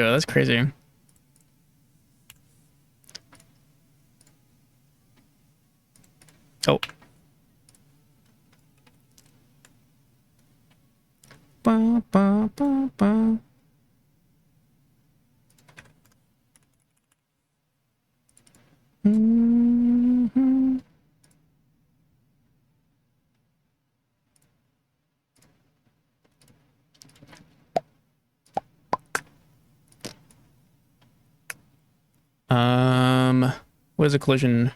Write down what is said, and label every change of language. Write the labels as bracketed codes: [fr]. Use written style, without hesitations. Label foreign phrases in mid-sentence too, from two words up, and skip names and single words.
[en] That's crazy. Oh. Ba, ba, ba, ba. Mm-hmm. What is a collision?